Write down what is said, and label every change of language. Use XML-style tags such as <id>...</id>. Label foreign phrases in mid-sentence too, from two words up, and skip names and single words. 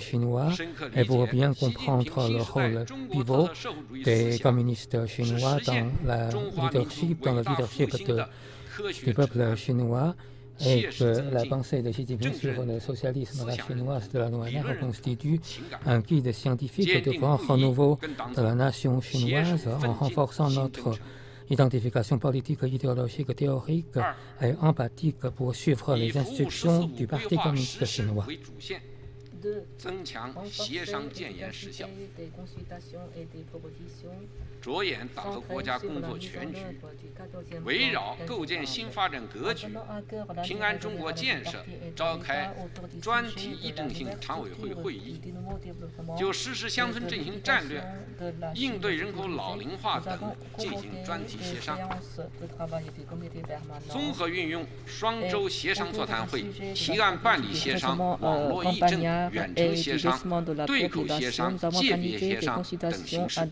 <fr>chinois et pour bien comprendre le rôle pivot des communistes chinois dans le leadership du peuple chinois et que la pensée de Xi Jinping sur le socialisme à la chinoise de la nouvelle ère constitue un guide scientifique de grand renouveau de la nation chinoise en renforçant notre identification politique, idéologique, théorique et empathique pour suivre les instructions du Parti communiste chinois. 2. Renforcer l'efficacité des consultations et des propositions</fr> <zh>着眼党和国家工作全局，围绕构建新发展格局、平安中国建设召开专题议定性常委会会议，就实施乡村振兴战略、应对人口老龄化等进行专题协商，综合运用双周协商座谈会、提案办理协商、网络议政、远程协商、对口协商、界别协商等形式。</zh>